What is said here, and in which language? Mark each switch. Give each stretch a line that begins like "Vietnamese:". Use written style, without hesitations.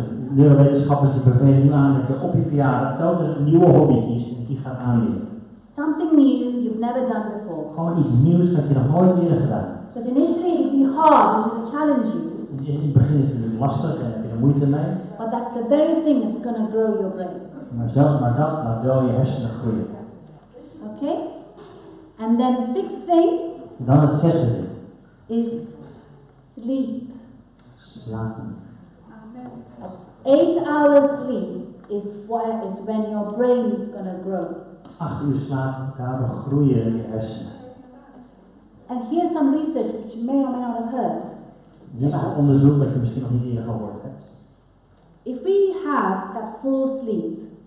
Dutch: Neurowetenschappers die bevelen nu aan dat je op je verjaardag telkens een nieuwe hobby kiest en die gaat aanleren.
English: Something new you've never done before.
Dutch: Gewoon iets nieuws dat je nog nooit eerder gedaan hebt.
English: Because initially it'll be hard, it will challenge you,
Dutch: In het begin is het natuurlijk lastig en heb je er moeite mee.
English: but that's the very thing that's going to grow your brain.
Dutch: Maar dat laat wel je hersenen groeien.
English: Okay? And then the 6th thing
Dutch: En dan het 6e ding.
English: is sleep.
Dutch: Slapen.
English: 8 hours sleep is when your brain is going to grow.
Dutch: 8 uur slapen, daardoor groeien je hersenen.
English: And here's some research which you may or may not have heard.
Dutch: Hier is een onderzoek dat je misschien nog niet eerder gehoord hebt.
English: If we have that full sleep,